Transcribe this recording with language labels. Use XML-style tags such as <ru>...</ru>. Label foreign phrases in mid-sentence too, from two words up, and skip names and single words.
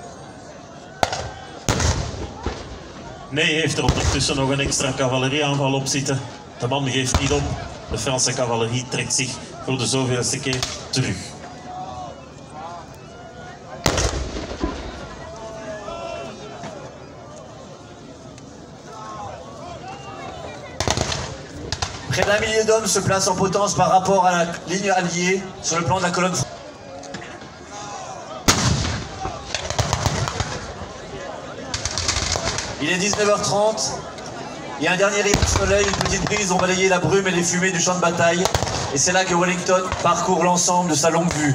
<nl>Nee heeft er ondertussen nog een extra cavalerieaanval op zitten. De man geeft niet op. De Franse cavalerie trekt zich voor de zoveelste keer terug.</nl> <fr>Près d'un millier d'hommes se placent en potence par rapport à la ligne alliée sur le plan de la colonne. Il est 19h30 et un dernier rayon de soleil, une petite brise ont balayé la brume et les fumées du champ de bataille. Et c'est là que Wellington parcourt l'ensemble de sa longue vue.</fr>